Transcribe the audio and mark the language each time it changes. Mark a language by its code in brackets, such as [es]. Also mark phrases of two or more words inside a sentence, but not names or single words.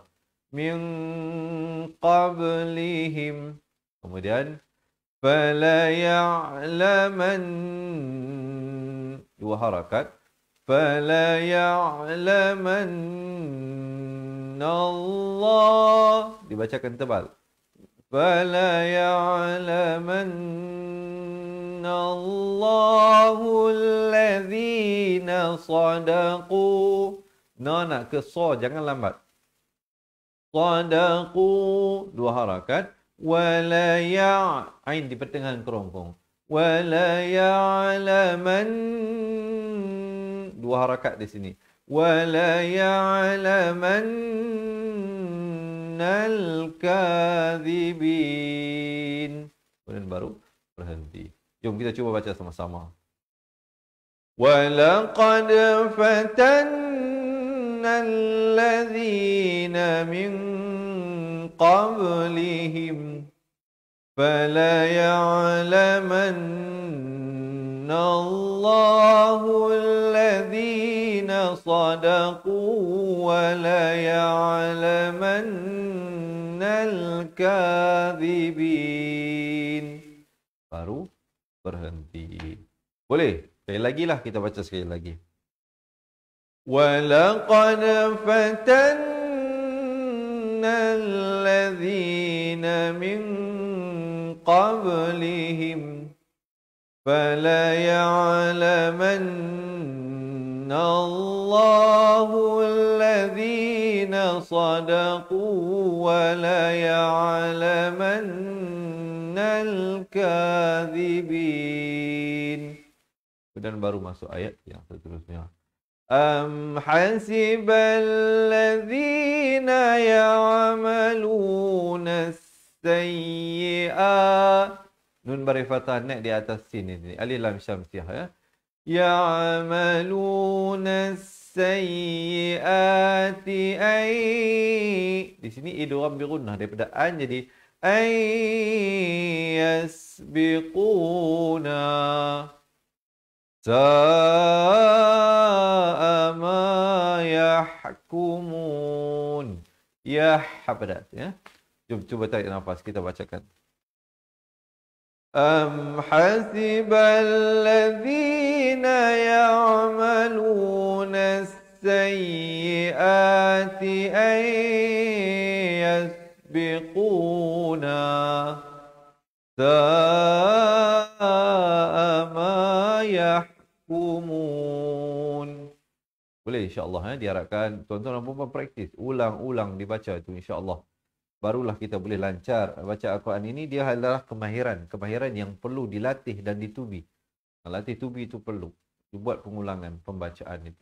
[ar] من قبلهم. [ms] Kemudian [ar] فليعلمن [ms] dua harakat. [ar] فليعلمن الله [ms] dibacakan tebal. [ar] فليعلمن الله الذين صدقوا. [ms] Nak ke so jangan lambat. Sadaqu dua harakat. Wala ain di pertengahan kerongkong. [ar] وليعلمن [ms] dua harakat di sini. [ar] وليعلمن الكاذبين. [ms] Kemudian baru berhenti. Jom kita cuba baca sama-sama. [ar] وَلَقَدْ فَتَنَّا الَّذِينَ مِنْ قَبْلِهِمْ فَلَيَعْلَمَنَّ اللَّهُ الَّذِينَ صَدَقُوا وَلَيَعْلَمَنَّ الْكَاذِبِينَ. [ms] Baru berhenti. Boleh? Sekali lagi lah kita baca sekali lagi. [ar] وَلَقَدْ فَتَنَّا الَّذِينَ مِنْ قَبْلِهِمْ فَلَيَعْلَمَنَّ اللَّهُ الَّذِينَ صَدَقُوا وَلَيَعْلَمَنَّ الْكَاذِبِينَ. [ms] Dan baru masuk ayat yang seterusnya. [ar] أم حسب الذين يعملون السيئات. [ms] Nun bari fathah naik di atas sini ni. Alif lam syamsiah ya. [ar] يعملون السيئات أن. [ms] Di sini [ar] إدغام بغنة [ms] daripada an jadi [ar] أن يسبقونا. ساء ما يحكمون. [ms] Pada ya. Jom cuba tarik nafas kita bacakan. [ar] أم حسب الذين يعملون السيئات أن يسبقونا. ساء ما يحكمون. [ms] Boleh insya-Allah diharapkan tuan-tuan dan puan-puan praktis ulang-ulang dibaca itu insya-Allah. Barulah kita boleh lancar baca Al-Quran ini. Dia adalah kemahiran yang perlu dilatih dan ditubi. Latih tubi itu perlu dibuat pengulangan pembacaan itu.